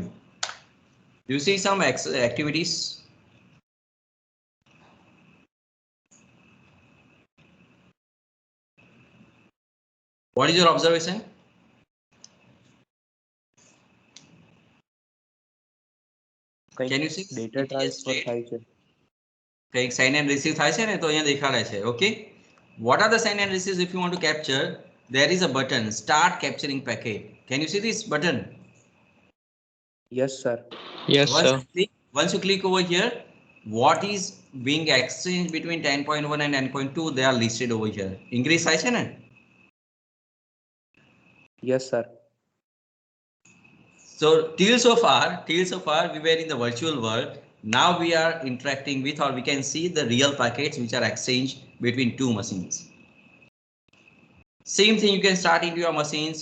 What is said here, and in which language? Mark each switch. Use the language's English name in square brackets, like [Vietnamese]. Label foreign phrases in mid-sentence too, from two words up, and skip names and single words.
[English] Do you see some activities? What is your observation? Can you see? [Gujarati] ડેટા ટ્રાન્સફર થાય છે. કંઈક [English] send and receive [Gujarati] થાય છે ને, તો અહીંયા દેખાડે છે. [English] Okay, what are the send and receives? If you want to capture, there is a button, start capturing packet. Can you see this button? Yes, sir. Yes, sir. Once you click over here, what is being exchanged between 10.1 and 10.2, they are listed over here. [Gujarati] Increase થાય છે ને? [English] Yes, sir. So till so far we were in the virtual world. Now we are interacting with, or we can see the real packets which are exchanged between two machines. Same thing you can start into your machines.